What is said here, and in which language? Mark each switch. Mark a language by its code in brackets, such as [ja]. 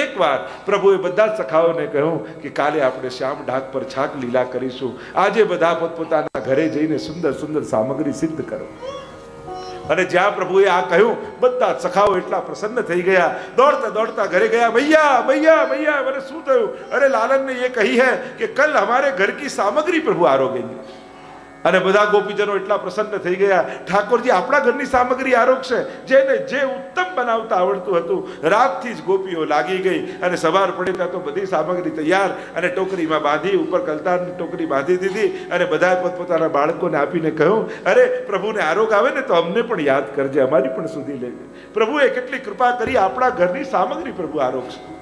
[gu] એકવાર પ્રભુએ બધા જ સખાઓને કહ્યું કે કાલે આપણે શ્યામ ઢાક પર છાક લીલા કરીશું. આજે બધા પોતપોતાના ઘરે જઈને સુંદર સુંદર સામગ્રી સિદ્ધ કરો. અને જ્યાં પ્રભુએ આ કહ્યું બધા સખાઓ એટલા પ્રસન્ન થઈ ગયા. દોડતા દોડતા ઘરે ગયા. ભૈયા ભૈયા ભૈયા મને શું થયું? [hi] અરે લાલન ને ये कही है कि कल हमारे घर की सामग्री प्रभु आरोगेंगे. [gu] અને બધા ગોપીજનો એટલા પ્રસન્ન થઈ ગયા. ઠાકોરજી આપણા ઘરની સામગ્રી આરોગશે. જેને જે ઉત્તમ બનાવતા આવડતું હતું રાતથી જ ગોપીઓ લાગી ગઈ અને સવાર પડે ત્યાં તો બધી સામગ્રી તૈયાર અને ટોકરીમાં બાંધી, ઉપર કલતારની ટોકરી બાંધી દીધી અને બધા પોતપોતાના બાળકોને આપીને કહ્યું અરે પ્રભુને આરોગ આવે ને તો અમને પણ યાદ કરજે, અમારી પણ સુધી લેજે. પ્રભુએ કેટલી કૃપા કરી, આપણા ઘરની સામગ્રી પ્રભુ આરોગશે.